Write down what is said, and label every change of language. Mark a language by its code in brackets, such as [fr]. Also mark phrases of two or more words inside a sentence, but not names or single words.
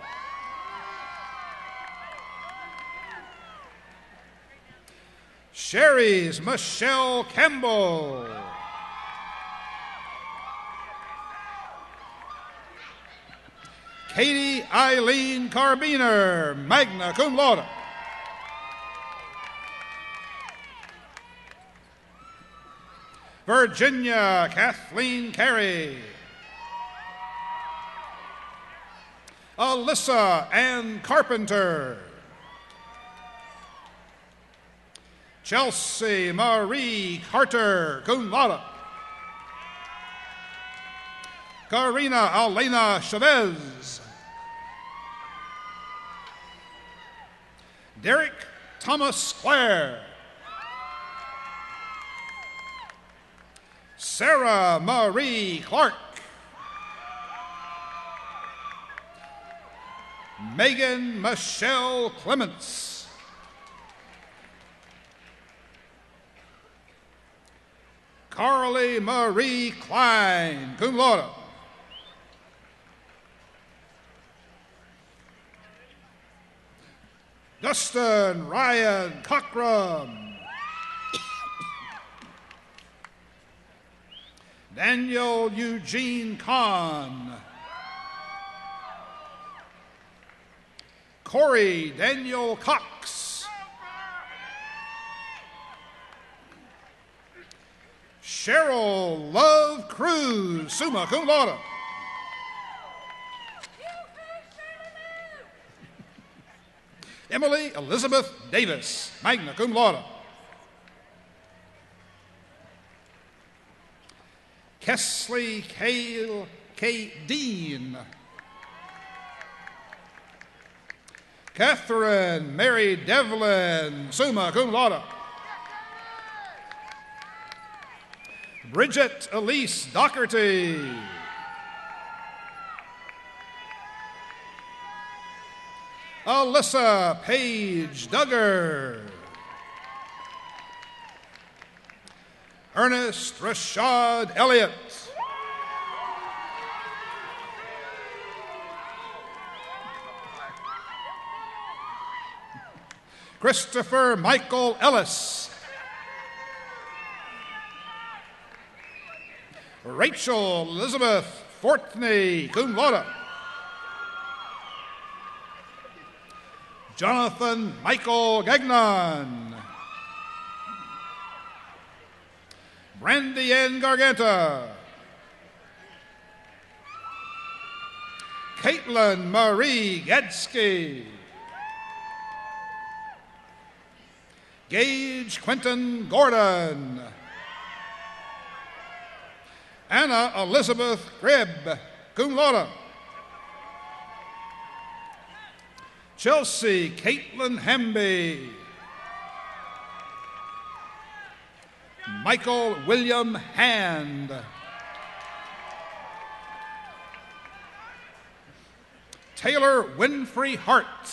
[en] Sherry's Michelle Campbell. Katie Eileen Carbiner, [la] magna cum laude. [en] Virginia Kathleen Carey. Alyssa Ann Carpenter. Chelsea Marie Carter, [la] cum laude. [en] Karina Elena Chavez. Derek Thomas Clare. Sarah Marie Clark. Megan Michelle Clements. Carly Marie Klein, [la] cum laude. [en] Dustin Ryan Cockrum. Daniel Eugene Kahn. Corey Daniel Cox. Cheryl Love Cruz, [la] summa cum laude. [en] Emily Elizabeth Davis, [la] magna cum laude. [en] Kesley K. Dean. Catherine Mary Devlin, [la] summa cum laude. [en] Bridget Elise Doherty. Alyssa Page Duggar. Ernest Rashad Elliott. Christopher Michael Ellis. Rachel Elizabeth Fortney, [la] cum laude. [en] Jonathan Michael Gagnon. Brandy Ann Garganta. Caitlin Marie Gadsky. Gage Quentin Gordon. Anna Elizabeth Gribb, [la] cum laude. [en] Chelsea Caitlin Hamby. Michael William Hand. Taylor Winfrey Hart.